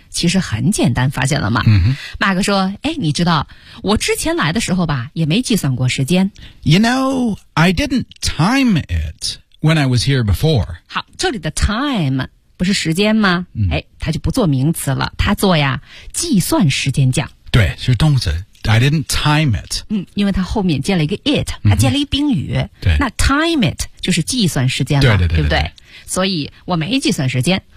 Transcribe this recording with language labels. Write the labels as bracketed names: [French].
[Chinese] 其实很简单发现了吗、马克说哎，你知道我之前来的时候吧也没计算过时间 [English] You know,I didn't time it when I was here before. [Chinese] 好这里的 time 不是时间吗、它就不做名词了它做呀计算时间讲。对是动词。 [English] I didn't time it.、 [Chinese] 因为它后面接了一个 it, 它接了一宾语。对。那 time it 就是计算时间了对不对所以我没计算时间。